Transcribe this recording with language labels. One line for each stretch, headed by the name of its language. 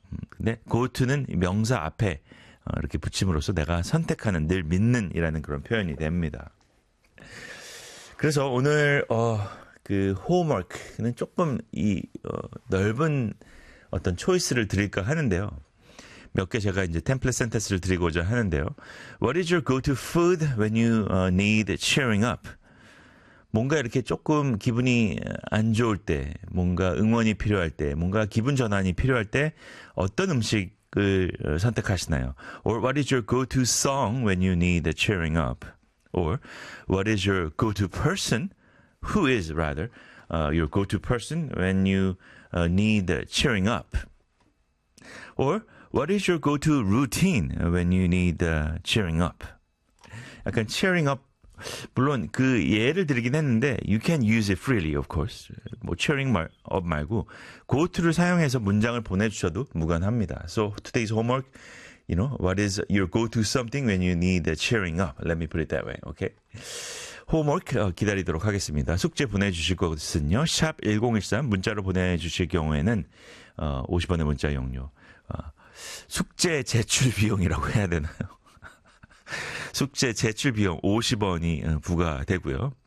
Korean: 근데 go to는 명사 앞에 이렇게 붙임으로써 내가 선택하는 늘 믿는이라는 그런 표현이 됩니다. 그래서 오늘 그 homework는 조금 넓은 어떤 초이스를 드릴까 하는데요. 몇개 제가 이제 템플릿 센텐스를 드리고자 하는데요.
English: What is your go-to food when you need cheering up?
Korean: 뭔가 이렇게 조금 기분이 안 좋을 때, 뭔가 응원이 필요할 때, 뭔가 기분 전환이 필요할 때 어떤 음식을 선택하시나요?
English: Or what is your go-to song when you need cheering up? Or what is your go-to person? Who is rather your go-to person when you need cheering up? Or what is your go-to routine when you need cheering up?
Korean: 약간
English: cheering up,
Korean: 물론 그 예를 들긴 했는데
English: you can use it freely, of course.
Korean: 뭐 cheering up 말고 go-to를 사용해서 문장을 보내주셔도 무관합니다.
English: So today's homework, what is your go-to something when you need cheering up? Let me put it that way, okay?
Korean: 홈워크 기다리도록 하겠습니다. 숙제 보내주실 것은요. 샵 1013, 문자로 보내주실 경우에는 50원의 문자 이용료. 숙제 제출 비용이라고 해야 되나요? 숙제 제출 비용 50원이 부과되고요.